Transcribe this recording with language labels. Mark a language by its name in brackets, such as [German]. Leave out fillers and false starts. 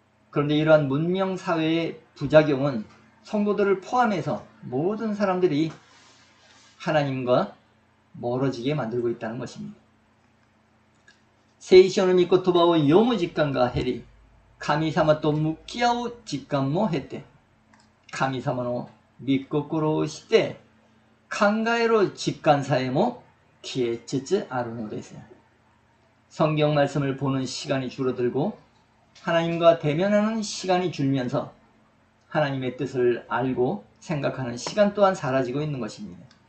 [Korean] 그런데 이러한 문명 사회의 부작용은 성도들을 포함해서 모든 사람들이 하나님과 멀어지게 만들고 있다는 것입니다. [Japanese] 聖書の御言葉を読む時間が減り、神様と向き合う時間も減って、神様の御心をして考える時間さえも消えつつあるのです。 [Korean] 성경 말씀을 보는 시간이 줄어들고 하나님과 대면하는 시간이 줄면서 하나님의 뜻을 알고 생각하는 시간 또한 사라지고 있는 것입니다.